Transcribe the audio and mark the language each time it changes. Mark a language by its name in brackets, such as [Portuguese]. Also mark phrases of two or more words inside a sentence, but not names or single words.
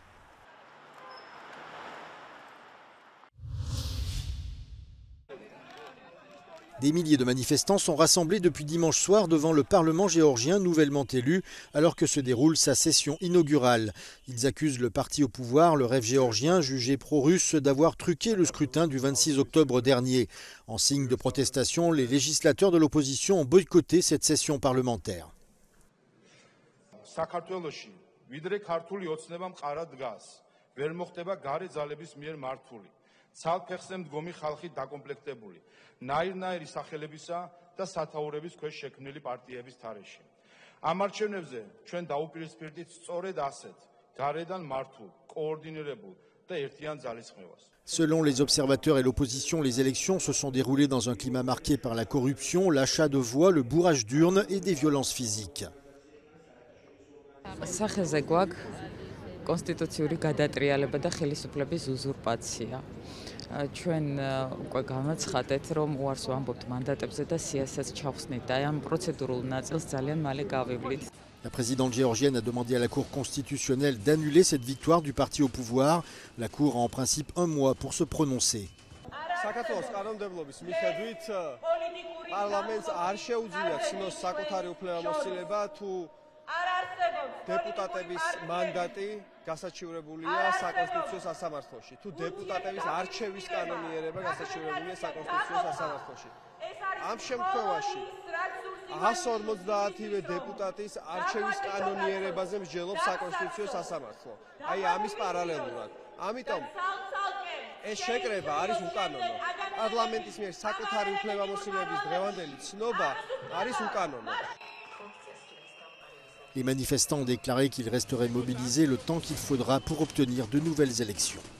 [French] Des milliers de manifestants sont rassemblés depuis dimanche soir devant le Parlement géorgien nouvellement élu, alors que se déroule sa session inaugurale. Ils accusent le parti au pouvoir, le Rêve géorgien, jugé pro-russe, d'avoir truqué le scrutin du 26 octobre dernier. En signe de protestation, les législateurs de l'opposition ont boycotté cette session parlementaire. [Georgian] Ცალფეხზე მდგომი ხალხი დაკომპლექტებული ნაირ-ნაირი სახელებისა და სათაურების ქვეშ შექმნილი პარტიების თარეში. ამ არჩევნებზე ჩვენ დაუპირისპირდით სწორედ ასეთ გარედან მართულ, კოორდინირებულ და ერთიან ძალისხმევას. [French] Selon les observateurs et l'opposition, les élections se sont déroulées dans un climat marqué par la corruption, l'achat de voix, le bourrage d'urnes et des violences physiques. [Georgian] კონსტიტუციური გადატრიალება და ხელისუფლების უზურპაცია. ჩვენ უკვე გამოცხადეთ, რომ უარს ვამბობთ მანდატებზე და სიასაც ჩავხსნით და ამ პროცედურულ ნაწილს ძალიან მალე გავივლით. [French] La présidente géorgienne a demandé à la Cour constitutionnelle d'annuler cette victoire du parti au pouvoir. La Cour a en principe un mois pour se prononcer. [Georgian] საქართველოს კანონმდებლობის მიხედვით პარლამენტს არ შეუძლია ცნოს საკუთარი უფლებამოსილება თუ დეპუტატების მანდატი გასაჩივრებულია საკონსტიტუციო სასამართლოში. თუ დეპუტატების არჩევის კანონიერება გასაჩივრებულია საკონსტიტუციო სასამართლოში. ამ შემთხვევაში 150-ვე დეპუტატის არჩევის კანონიერებაზე მსჯელობს საკონსტიტუციო სასამართლო. აი ამის პარალელურად. ამიტომ ეს შეკრება არის უკანონო. პარლამენტის მიერ საკუთარი უფლებამოსილების დღევანდელი ცნობა არის უკანონო. [French] Les manifestants ont déclaré qu'ils resteraient mobilisés le temps qu'il faudra pour obtenir de nouvelles élections.